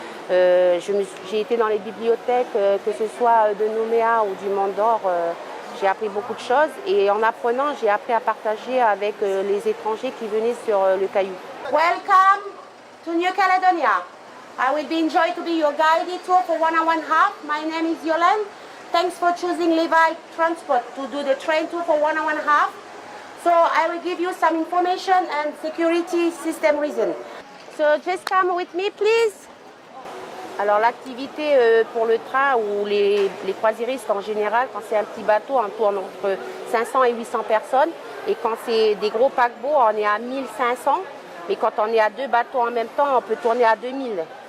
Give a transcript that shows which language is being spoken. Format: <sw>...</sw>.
<fr>J'ai été dans les bibliothèques, que ce soit de Nouméa ou du Mont d'Or. J'ai appris beaucoup de choses. Et en apprenant, j'ai appris à partager avec les étrangers qui venaient sur le Caillou.</fr> <en>Welcome to New Caledonia. I will be enjoyed to be your guided tour for 1 hour and a half. My name is Yolande. Thanks for choosing Levi Transport to do the train tour for 1 hour and a half. So I will give you some information and security system reason. So just come with me, please.</en> <fr>Alors l'activité pour le train ou les croisiéristes en général, quand c'est un petit bateau, on tourne entre 500 et 800 personnes. Et quand c'est des gros paquebots, on est à 1500. Mais quand on est à 2 bateaux en même temps, on peut tourner à 2000.</fr>